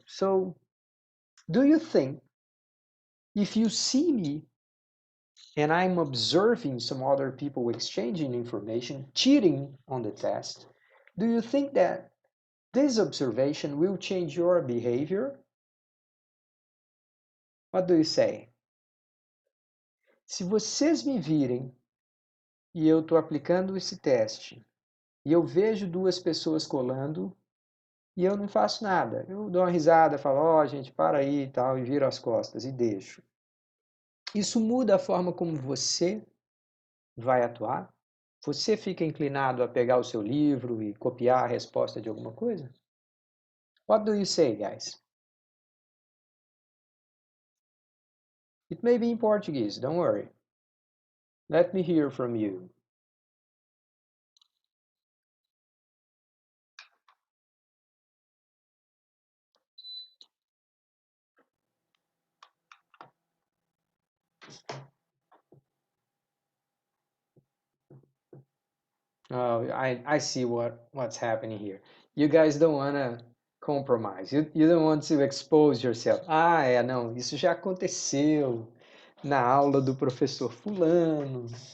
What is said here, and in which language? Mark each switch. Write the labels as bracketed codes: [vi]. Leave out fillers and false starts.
[en] So, do you think if you see me and I'm observing some other people exchanging information, cheating on the test, do you think that this observation will change your behavior? What do you say? [pt] Se vocês me virem e eu estou aplicando esse teste e eu vejo duas pessoas colando e eu não faço nada, eu dou uma risada, falo, ó, gente, para aí e tal, e viro as costas e deixo. Isso muda a forma como você vai atuar? Você fica inclinado a pegar o seu livro e copiar a resposta de alguma coisa? [en] What do you say, guys? It may be in Portuguese, don't worry. Let me hear from you. Oh, I see what's happening here. You guys don't want to compromise. You don't want to expose yourself. [pt] Ah, não, isso já aconteceu na aula do professor fulano.